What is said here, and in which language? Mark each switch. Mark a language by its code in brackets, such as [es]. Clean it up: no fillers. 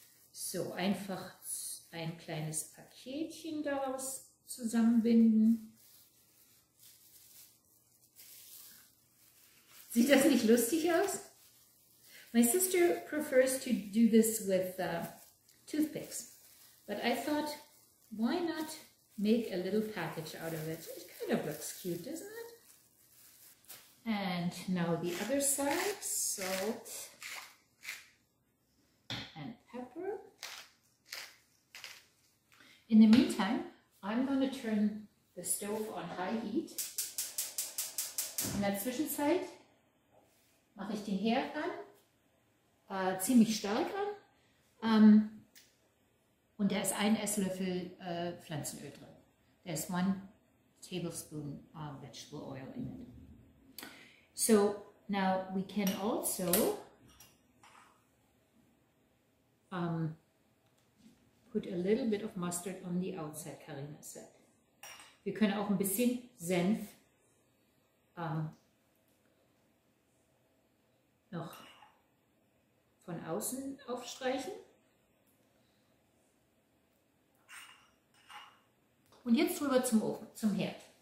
[de] So, einfach ein kleines Paketchen daraus zusammenbinden. Sieht das nicht lustig aus? [en] My sister prefers to do this with toothpicks, but I thought, why not make a little package out of it? It kind of looks cute, doesn't it? And now the other side, salt and pepper. In the meantime, I'm going to turn the stove on high heat. [de] In der Zwischenzeit mache ich den Herd an, ziemlich stark an, und da ist ein Esslöffel Pflanzenöl drin. [en] There's 1 tablespoon vegetable oil in it. So now we can also put a little bit of mustard on the outside, Karina said. [de] Wir können auch ein bisschen Senf noch von außen aufstreichen. Und jetzt rüber zum Ofen, zum Herd.